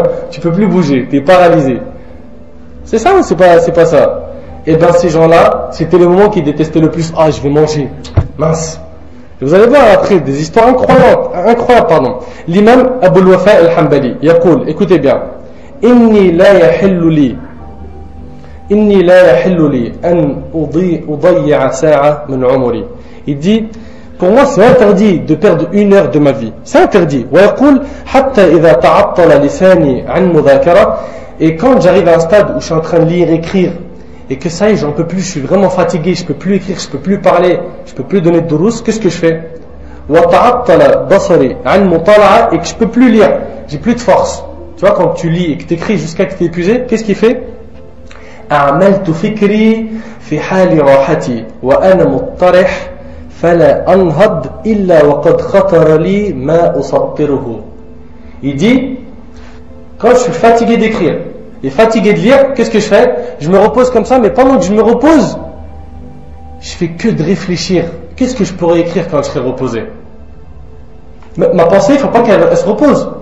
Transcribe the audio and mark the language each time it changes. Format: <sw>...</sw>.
<fr>Tu peux plus bouger, tu es paralysé. C'est ça ou c'est pas ça? Et bien ces gens-là, c'était le moment qu'ils détestaient le plus. Ah, je vais manger. Mince. Et vous allez voir après des histoires incroyables, pardon. L'imam Abu al-Wafa al-Hanbali, يقول, écoutez bien.</fr> <ar>إني لا يحل لي إني لا يحل لي أن أضيع ساعة من عمري.</ar> <fr>Il dit, pour moi c'est interdit de perdre 1 heure de ma vie. C'est interdit.</fr> <ar>ويقول حتى إذا تعطل لساني عن مذاكرة.</ar> <fr>Et quand j'arrive à un stade où je suis en train de lire, écrire, et que ça y est, j'en peux plus, je suis vraiment fatigué, je peux plus écrire, je peux plus parler, je peux plus donner de durous, qu'est-ce que je fais?</fr> <ar>وتعطل بصري عن مطالعة.</ar> <fr>Et que je peux plus lire, j'ai plus de force. Tu vois, quand tu lis et que tu écris jusqu'à que tu es épuisé, qu'est-ce qu'il fait?</fr> <ar>أعملت فكري في حال راحتي وأنا مضطرح فلا أنهض إلا وقد خطر لي ما أسطره.</ar> <fr>Il dit, quand je suis fatigué d'écrire et fatigué de lire, qu'est-ce que je fais? Je me repose comme ça, mais pendant que je me repose, je fais que de réfléchir. Qu'est-ce que je pourrais écrire quand je serai reposé? Ma pensée, il ne faut pas qu'elle se repose.</fr>